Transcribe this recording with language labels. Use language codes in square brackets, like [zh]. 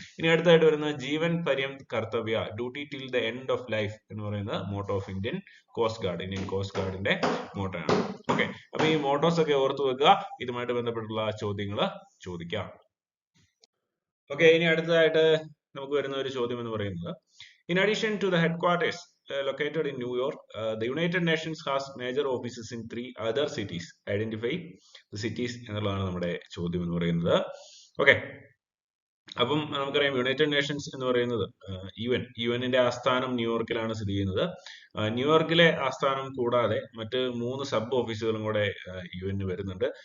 [ml] ഇനി അടുത്തായിട്ട് വരുന്നത് ജീവൻ പര്യന്ത് കർത്തവ്യ, [en] duty till the end of life [ml] എന്ന് പറയുന്നത് motto of Indian coast ഗാർഡിന്റെ motto ആണ്. ഓക്കെ, അപ്പൊ ഈ മോട്ടോസ് ഒക്കെ ഓർത്തു വെക്കുക. ഇതുമായിട്ട് ബന്ധപ്പെട്ടുള്ള ചോദ്യങ്ങൾ ചോദിക്കാം. ഓക്കെ, ഇനി അടുത്തതായിട്ട് നമുക്ക് വരുന്ന ഒരു ചോദ്യം എന്ന് പറയുന്നത് [en] In addition to the headquarters located in New York, the United Nations has major offices in 3 other cities. Identify the cities [ml] എന്നുള്ളതാണ് നമ്മുടെ ചോദ്യം എന്ന് പറയുന്നത്. ഓക്കെ, അപ്പം നമുക്കറിയാം യുണൈറ്റഡ് നേഷൻസ് എന്ന് പറയുന്നത് യുഎന്നിന്റെ ആസ്ഥാനം ന്യൂയോർക്കിലാണ് സ്ഥിതി ചെയ്യുന്നത്. ന്യൂയോർക്കിലെ ആസ്ഥാനം കൂടാതെ മറ്റ് 3 സബ് ഓഫീസുകളും കൂടെ യുഎന് വരുന്നുണ്ട്.